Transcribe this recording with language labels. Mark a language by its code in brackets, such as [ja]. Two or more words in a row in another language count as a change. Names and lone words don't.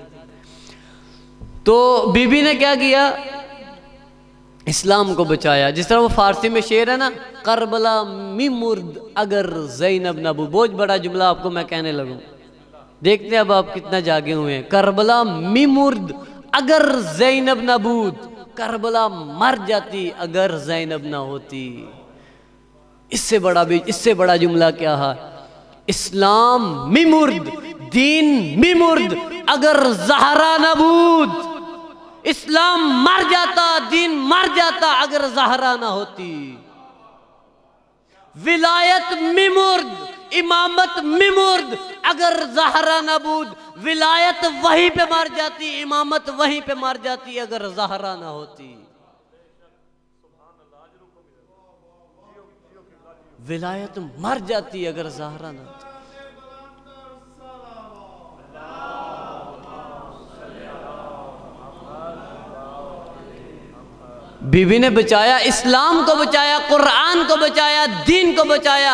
[ur] تو بی بی نے کیا کیا؟ اسلام کو بچایا. جس طرح وہ فارسی میں شعر ہے نا، [fa] کربلا می مرد اگر زینب نبو. [ur] بہت بڑا جملہ آپ کو میں کہنے لگوں، دیکھتے ہیں اب آپ کتنا جاگے ہوئے ہیں. [fa] کربلا می مرد اگر زینب نبود، [ur] کربلا مر جاتی اگر زینب نہ ہوتی۔ اس سے بڑا جملہ کیا ہے؟ [fa] اسلام می مرد، دین می مرد اگر زہرا نہ بود۔ [ur] اسلام مر جاتا، دین مر جاتا اگر زہرا نہ ہوتی۔ [fa] ولایت می مرد، امامت می مرد اگر زہرا نہ بود۔ [ur] ولایت وہیں پہ مر جاتی، امامت وہیں پہ مر جاتی اگر زہرا نہ ہوتی۔ ولایت مر جاتی اگر زہرا نہ ہوتی۔ بی بی نے بچایا، اسلام کو بچایا، قرآن کو بچایا، دین کو بچایا۔